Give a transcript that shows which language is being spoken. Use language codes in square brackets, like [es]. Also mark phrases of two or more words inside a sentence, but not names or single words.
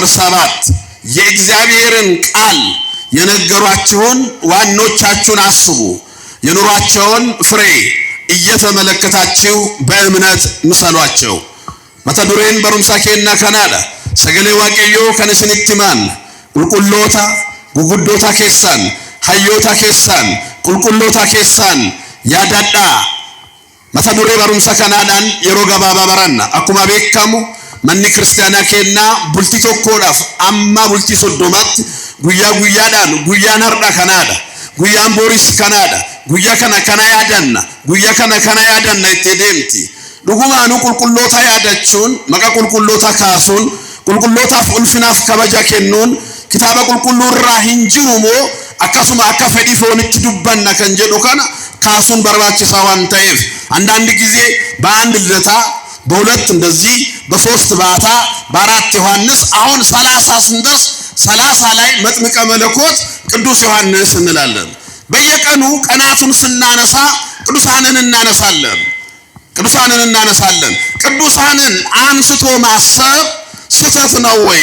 [am] 7 የእግዚአብሔርን ቃል የነገሯችሁን ዋኖቻችሁን አስቡ የኑሯቸውን ፍሬ እየተመለከታችሁ በእምነት ምሰሏቸው። [om] መተዱሬን በሩምሳ ኬና ከናዳ ሰገሌ ዋቀዮ ከነስንትማን ቁልቁሎታ ጉጉዶታ ኬሳን ሀዮታ ኬሳን ቁልቁሎታ ኬሳን ያዳዳ መተዱሬ በሩምሳ ከናዳን የሮጋ ባባ በራና አኩማ ቤካሙ መኒ ክርስቲያና ኬና ቡልቲ ቶኮዳፍ አማ ቡልቲ ሶዶማት guyyaa guyyaadhaan guyyaan har'a kanaadha guyyaan boris kanaadha guyyaa kana yaadanna guyyaa kana yaadanna itti deemti dhugumaanu qulqulloota yaadachuun maqaa qulqulloota kaasuun qulqullootaaf ulfinaaf kabaja kennuun kitaaba qulqulluu irraa hin jiru moo akkasuma akka fedhii foonitti dubbanna kan jedhu kana kaasuun barbaachisaa waan ta'eef [am] አንዳንድ ጊዜ በአንድ ልደታ በሁለት እንደዚህ በሶስት ባታ በአራት ዮሐንስ አሁን 30 ስንደርስ 30 ላይ መጥምቀ መለኮት ቅዱስ ዮሐንስ እንላለን። በየቀኑ ቀናቱን ስናነሳ ቅዱሳንን እናነሳለን። ቅዱሳንን አንስቶ ማሰብ ስህተት ነው ወይ?